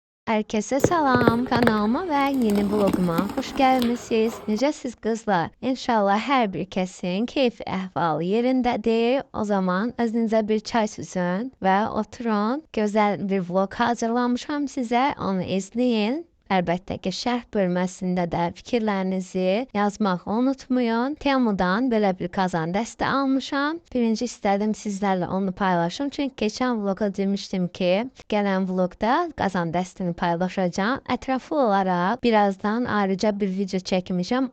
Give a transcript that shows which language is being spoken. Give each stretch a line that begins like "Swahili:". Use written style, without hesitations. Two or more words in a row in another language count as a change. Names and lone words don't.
Turkish: Herkese selam, kanalıma ve yeni vloguma hoş gelmişsiniz.
Azerbaijani: Necəsiz kızlar? İnşallah her bir kesin keyfi əhvalı yerindədir.
Turkish: O zaman özünüze bir çay süzün ve oturun.
Azerbaijani: Güzel bir vlog hazırlamışam size.
Turkish: Onu izleyin.
Azerbaijani: Əlbəttə ki, şərh bölməsində də fikirlərinizi yazmağı unutmayın. Temudan belə bir kazan dəstə almışam. Birinci istədim sizlərlə onu paylaşım. Çünki keçən vloga demişdim ki, gələn vlogda kazan dəstini paylaşacağım. Ətraflı olaraq birazdan ayrıca bir video çəkmişəm.